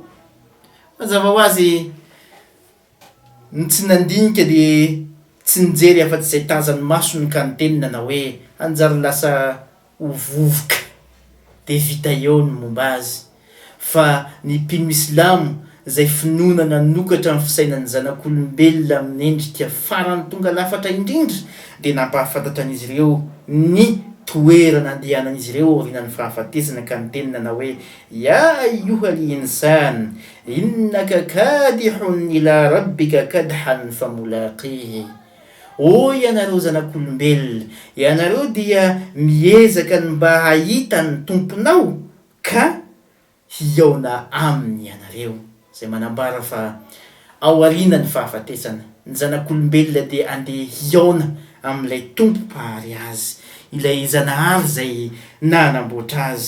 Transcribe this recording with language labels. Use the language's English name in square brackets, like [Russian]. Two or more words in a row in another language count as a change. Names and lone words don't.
[Malagasy] Mazava ho azy ny tsy nandinika dia tsy nijery afa-tsy izay tazany masony ka nitenina na hoe anjary lasa hovovoka dia vita eo ny momba azy. Fa ny mpino Islamo izay finoana nanokatra amin'ny fisainan'ny zanak'olombelona amin'ny endrika farany tonga lafatra indrindra dia nampahafantatra an'izy ireo ny toerana andehanan'izy ireo aorianan'ny fahafatesana ka nitenina na hoe [Arabic] يا أيها الإنسان إنك كادح إلى ربك كدحا فملاقيه. [Malagasy] O ianareo zanak'olombelona, ianareo dia miezaka ny mba hahita ny tomponao ka hiaona aminy ianareo. Izay manambara fa ao aorianany fahafatesana ny zanak'olombelona dia andeha hiaona amin'ilay tompo mpahary azy, ilay zanahary izay nanamboatra azy.